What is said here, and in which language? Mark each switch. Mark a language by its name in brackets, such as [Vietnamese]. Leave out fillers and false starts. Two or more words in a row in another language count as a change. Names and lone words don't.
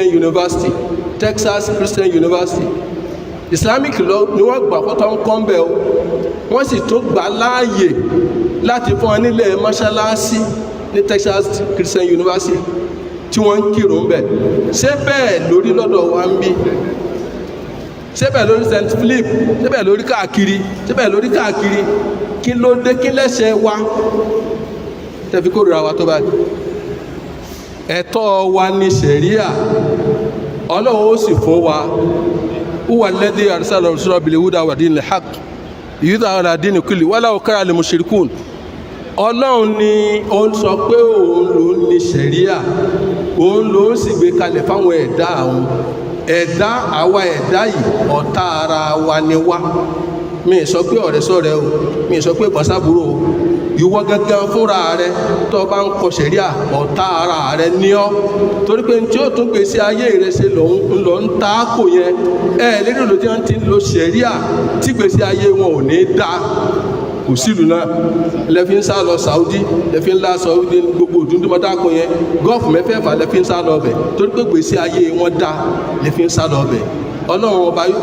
[English] University Islamic law [Yoruba] ni wọ́n gbà fọ́tọ́ ń kọ́ ń bẹ̀ o wọ́n sì tún gbà láàyè láti fún wọn nílẹ̀ mọ́ṣáláṣí ní Texas Christian University tí wọ́n ń kírun bẹ̀ ṣé bẹ́ẹ̀ lórí lọ́dọ̀ wa ń bí ṣé bẹ́ẹ̀ lórí St. Philip ṣé bẹ́ẹ̀ lórí káàkiri kí ló dé kí lẹ́sẹ̀ wa tẹ́fi kórìíra wa tó báyìí ẹ̀tọ́ wa ní Sharia Ọlọ́run ó sì fún wa [Arabic] هو الذي أرسل رسوله بالهدى ودين الحق ليظهره على الدين كله ولو كره المشركون. [Yoruba] Ọlọ́run ni ó ń sọ pé òun ló ní Sharia òun ló ń sì gbé kalẹ̀ fáwọn ẹ̀dá àwọn ẹ̀dá àwa ẹ̀dá yìí ọ̀tá ara wa ni wá mi sọ pé ọ̀rẹ́ sọ̀rẹ́ o mi sọ pé pàṣàbúrò o ìwọ gángan fúnra rẹ tó bá ń kọ Sharia ọ̀tá ara rẹ ní ọ́ torí pé tí ó tún gbèsè ayé rẹ ṣe lọ ń ta kò yẹn lérí ló ti ń lo Sharia tí gbèsè ayé wọn ò ní dá kò sílùú náà lẹ́fí ń sá lọ Saudi lẹ́fí ń lá Saudi gbogbo òdúndúmọ́dá kò yẹn gọ́ọ̀fù mẹ́fẹ̀ẹ̀fà lẹ́fí ń sá lọ bẹ̀ torí pé gbèsè ayé wọn dá lẹ́fí ń sá lọ bẹ̀ Ọlọ́run ọba